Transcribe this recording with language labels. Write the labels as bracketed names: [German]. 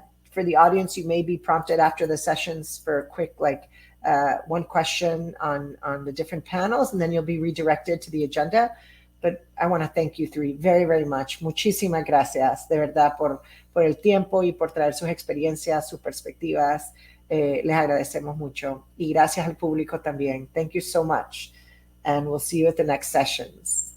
[English] For the audience, you may be prompted after the sessions for a quick, one question on the different panels, and then you'll be redirected to the agenda. But I want to thank you three very, very much. [Spanish] Muchísimas gracias, de verdad, por el tiempo y por traer sus experiencias, sus perspectivas. Les agradecemos mucho. Y gracias al público también. [English] Thank you so much. And we'll see you at the next sessions.